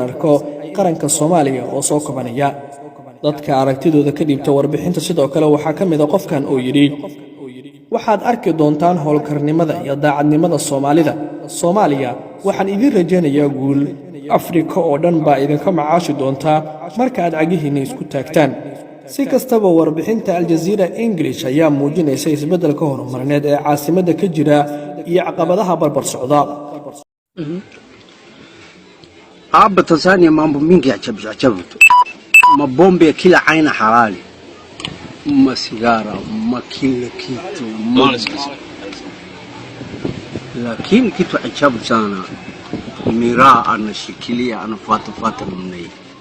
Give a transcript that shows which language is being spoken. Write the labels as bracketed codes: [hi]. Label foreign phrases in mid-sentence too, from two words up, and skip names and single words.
[so] arko qaranka Soomaaliya oo soo kabanaya dadka aragtidooda ka dhibta warbixinta sidoo kale waxa kamid ah qofkan oo yiri waxaad arki doontaan howlkarnimada iyo daacadnimada Soomaalida Soomaaliya waxaan idin rajaynayaa guul Afrika oo dhan baa idinka macaashi doonta marka aad cagihiina isku taagtaan si kastaba warbixinta Al Jazeera English ayaa muujinaysa isbeddelka horumarineed ee caasimadda ka jira iyo caqabadaha barbar socda [sw] Hapa Tanzania mambo mingi ajabu mabombe ya kila aina halali masigara makila kitu lakini kitu ajabu sana miraa anashikilia anafuata namna hii